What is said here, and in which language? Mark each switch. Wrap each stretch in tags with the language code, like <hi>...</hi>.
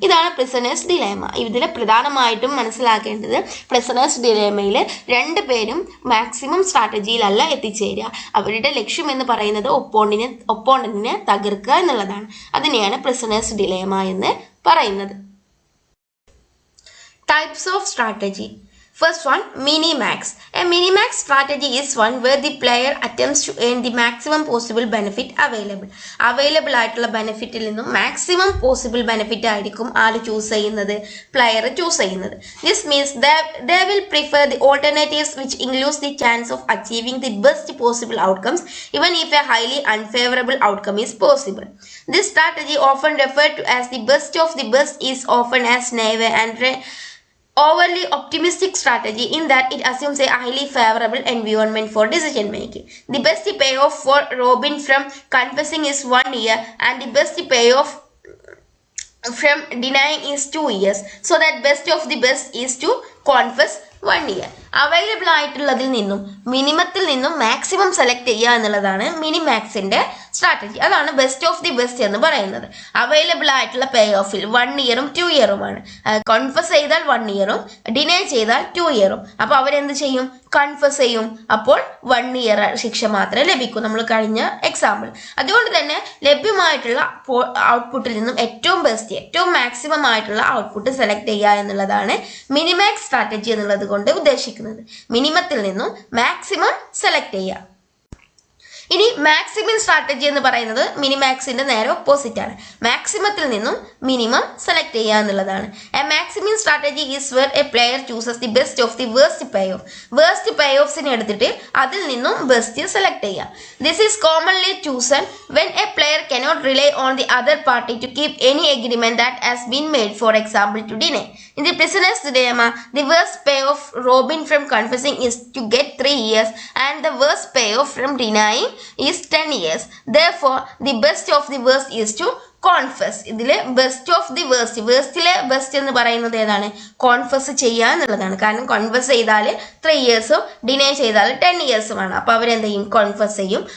<ml>ഇതാണ് prisoners dilemma. ഇതിൽ പ്രധാനമായിട്ടും മനസ്സിലാക്കേണ്ടത്, പ്രിസണേഴ്സ് ഡിലേമയിൽ 2 പേരും മാക്സിമം സ്ട്രാറ്റജിയിലല്ല എത്തിച്ചേരുക. അവരുടെ ലക്ഷ്യം എന്ന് പറയുന്നത് ഒപ്പോണന്റിനെ തകർക്കുക എന്നുള്ളതാണ്. അതിനെയാണ് പ്രിസണേഴ്സ് ഡിലേമ എന്ന് പറയുന്നത്. Types of strategy.</ml> <en>First one, mini-max. A mini-max strategy is one where the player attempts to earn the maximum possible benefit available.</en> <ml>Available ആയിട്ടുള്ള ബെനിഫിറ്റിൽ നിന്നും മാക്സിമം പോസിബിൾ ബെനിഫിറ്റ് ആയിരിക്കും ആര് ചൂസ് ചെയ്യുന്നത്, പ്ലെയർ ചൂസ് ചെയ്യുന്നത്.</ml> <en>This means they will prefer the alternatives which includes the chance of achieving the best possible outcomes even if a highly unfavorable outcome is possible. This strategy, often referred to as the best of the best, is often as naive and overly optimistic strategy in that it assumes a highly favorable environment for decision making. The best payoff for Robin from confessing is 1 year, and the best payoff from denying is 2 years. So that best of the best is to confess 1 year.</en> <ml>Available ആയിട്ടുള്ളതിൽ നിന്നും മിനിമത്തിൽ നിന്നും maximum select ചെയ്യുക എന്നുള്ളതാണ് മിനിമാക്സിന്റെ strategy. അതാണ് best of the best എന്ന് പറയുന്നത്. Available ആയിട്ടുള്ള പേ ഓഫിൽ 1 ഇയറും 2 ഇയറുമാണ്. Confess ചെയ്താൽ 1 ഇയറും ഡിനൈ ചെയ്താൽ 2 ഇയറും. അപ്പോൾ അവരെന്ത് ചെയ്യും? കൺഫസ് ചെയ്യും. അപ്പോൾ 1 ഇയർ ശിക്ഷ മാത്രമേ ലഭിക്കൂ. നമ്മൾ കഴിഞ്ഞ എക്സാമ്പിൾ. അതുകൊണ്ട് തന്നെ ലഭ്യമായിട്ടുള്ള ഔട്ട്പുട്ടിൽ നിന്നും ഏറ്റവും ബെസ്റ്റ്, ഏറ്റവും മാക്സിമം ആയിട്ടുള്ള ഔട്ട്പുട്ട് സെലക്ട് ചെയ്യുക എന്നുള്ളതാണ് മിനിമാക്സ് സ്ട്രാറ്റജി എന്നുള്ളത് കൊണ്ട് ഉദ്ദേശിക്കുന്നത്. മിനിമത്തിൽ നിന്നും മാക്സിമം സെലക്ട് ചെയ്യുക. ഇനി മാക്സിമം സ്ട്രാറ്റജി എന്ന് പറയുന്നത് മിനിമാക്സിന്റെ നേരെ ഓപ്പോസിറ്റ് ആണ്. മാക്സിമത്തിൽ നിന്നും മിനിമം സെലക്ട് ചെയ്യുക എന്നുള്ളതാണ്.</ml> <en>A maximum strategy is where a player chooses the best of the worst payoff.</en> <ml>Worst പേ ഓഫ്സിനെ എടുത്തിട്ട് അതിൽ നിന്നും ബെസ്റ്റ് സെലക്ട് ചെയ്യുക.</ml> <en>This is commonly chosen when a player cannot rely on the other party to keep any agreement that has been made, for example to deny. In the prisoner's dilemma, the worst payoff Robin from confessing is to get 3 years, and the worst payoff from denying is 10 years. Therefore, the best of the worst is to confess.</en> <ml>ഇതില് best of the worst, വേഴ്സ്റ്റിലെ best എന്ന് പറയുന്നത് ഏതാണ്? കോൺഫസ് ചെയ്യുക എന്നുള്ളതാണ്. കാരണം കോൺഫസ് ചെയ്താൽ 3 ഇയേഴ്സും deny ചെയ്താൽ 10 ഇയേഴ്സുമാണ്. അപ്പോൾ അവരെന്ത് ചെയ്യും? കോൺഫസ് ചെയ്യും.</ml>